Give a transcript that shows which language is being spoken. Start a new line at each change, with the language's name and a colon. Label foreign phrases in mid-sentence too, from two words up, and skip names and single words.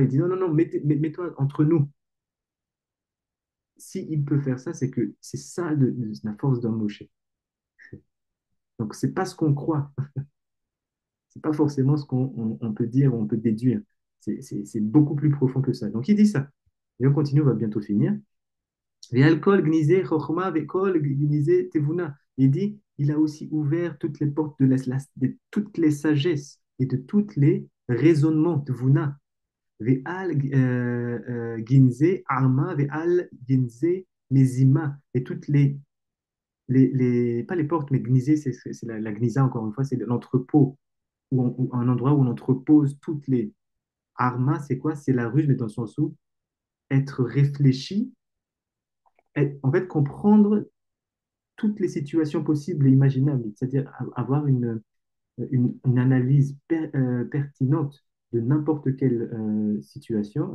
French: Il dit, non, non, non, mets-toi entre nous. S'il peut faire ça, c'est que c'est ça la force d'un Moshe. Donc, c'est pas ce qu'on croit. C'est pas forcément ce qu'on peut dire ou on peut déduire. C'est beaucoup plus profond que ça. Donc, il dit ça. Et on continue, on va bientôt finir.
Hebrew: ועל כל גנזי חכמה וכל גנזי תבונה.
French: Il dit, il a aussi ouvert toutes les portes de toutes les sagesses et de tous les raisonnements de Vuna.
Hebrew: ועל גנזי ערמה ועל גנזי מזימה.
French: Et toutes pas les portes, mais gnizé, c'est la gnisa, encore une fois, c'est l'entrepôt, ou un endroit où on entrepose toutes les. Arma, c'est quoi? C'est la ruse, mais dans le sens où être réfléchi, en fait, comprendre toutes les situations possibles et imaginables, c'est-à-dire avoir une analyse pertinente de n'importe quelle situation.